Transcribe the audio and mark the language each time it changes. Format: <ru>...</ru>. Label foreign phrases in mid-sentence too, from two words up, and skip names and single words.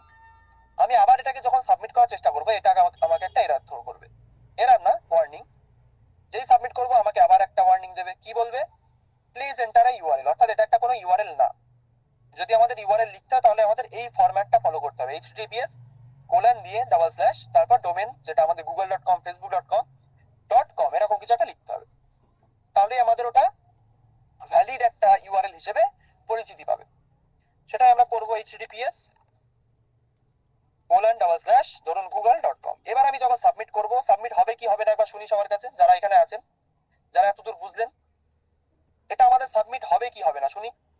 <bn>আমি আবার এটাকে যখন সাবমিট করার চেষ্টা করবো, এটা আমাকে একটা</bn> <en>error throw</en> <bn>করবে। এরর না, ওয়ার্নিং। যেই সাবমিট করবো আমাকে আবার একটা ওয়ার্নিং দেবে, কি বলবে,</bn> <en>please enter a URL,</en> <bn>অর্থাৎ এটা একটা কোনো ইউআরএল না। যদি আমাদের ইউআরএল লিখতে হয় তাহলে আমাদের এই ফরম্যাটটা ফলো করতে হবে, https দিয়ে তারপর ডোমেন, যেটা আমাদের google.com, facebook.com, .com এরকম কিছু একটা লিখতে হবে, তাহলে আমাদের ওটা ভ্যালিড একটা ইউআরএল হিসেবে পরিচিতি পাবে। সেটাই আমরা করবো https ধরুন google.com। এবার আমি যখন সাবমিট করব, সাবমিট হবে কি হবে না একবার শুনি সবার কাছে, যারা এখানে আছেন, যারা এতদূর বুঝলেন, এটা আমাদের সাবমিট হবে কি হবে না শুনি।</bn>